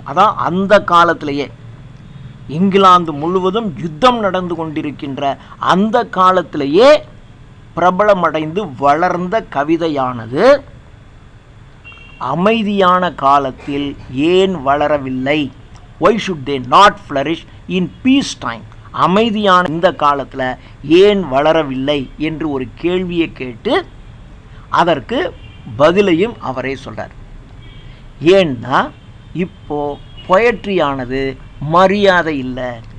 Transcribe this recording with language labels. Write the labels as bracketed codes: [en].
[ta] அதான் அந்த காலத்திலேயே இங்கிலாந்து முழுவதும் யுத்தம் நடந்து கொண்டிருக்கின்ற அந்த காலத்திலேயே பிரபலமடைந்து வளர்ந்த கவிதையானது அமைதியான காலத்தில் ஏன் வளரவில்லை? [en] Why should they not flourish in peace time? [ta] அமைதியான இந்த காலத்தில் ஏன் வளரவில்லை என்று ஒரு கேள்வியை கேட்டு அதற்கு பதிலையும் அவரே சொல்றார். ஏன்னா இப்போ பொயட்ரியானது மரியாதை இல்லை.